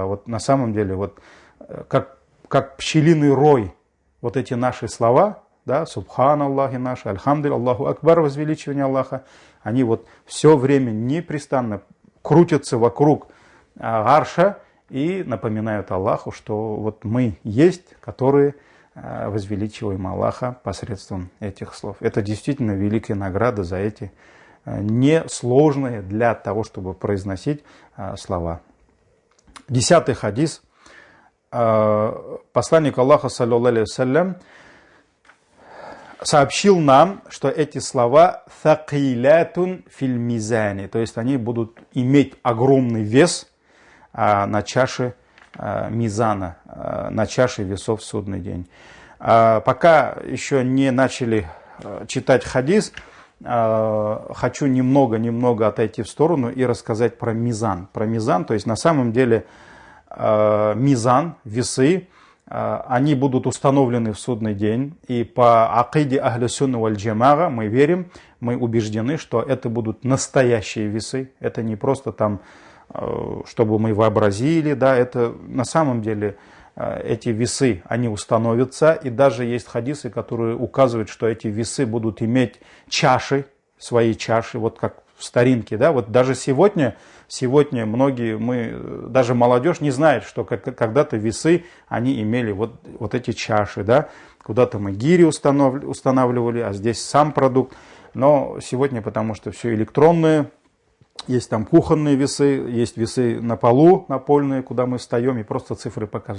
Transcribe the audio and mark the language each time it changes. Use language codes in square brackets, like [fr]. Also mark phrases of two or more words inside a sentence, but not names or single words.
[ru] Вот на самом деле, вот как пчелиный рой, вот эти наши слова, да, субханаллахи наши, альхамдулилля, [ar] الله أكبر, [ru] возвеличивание Аллаха, они вот все время непрестанно крутятся вокруг арша и напоминают Аллаху, что вот мы есть, которые возвеличиваем Аллаха посредством этих слов. Это действительно великая награда за эти несложные для того, чтобы произносить слова. 10-й хадис. Посланник Аллаха, [ar] صلى الله عليه وسلم, [ru] сообщил нам, что эти слова [ar] «ثقيلتان في الميزان», [ru] то есть они будут иметь огромный вес на чаше мизана на чаше весов в судный день. Пока еще не начали читать хадис, хочу немного отойти в сторону и рассказать про мизан. Про мизан, то есть на самом деле мизан, весы, они будут установлены в судный день. И по акиде [ar] أهل السنة والجماعة [ru] мы верим, мы убеждены, что это будут настоящие весы. Это не просто там, чтобы мы вообразили, да, это на самом деле эти весы, они установятся. И даже есть хадисы, которые указывают, что эти весы будут иметь чаши, свои чаши, вот как в старинке, да, вот даже сегодня многие, даже молодежь не знает, что когда-то весы, они имели вот эти чаши, да, куда-то мы гири устанавливали, а здесь сам продукт, но сегодня, потому что все электронное, есть там кухонные весы, есть весы на полу, напольные, куда мы встаем и просто цифры показывают.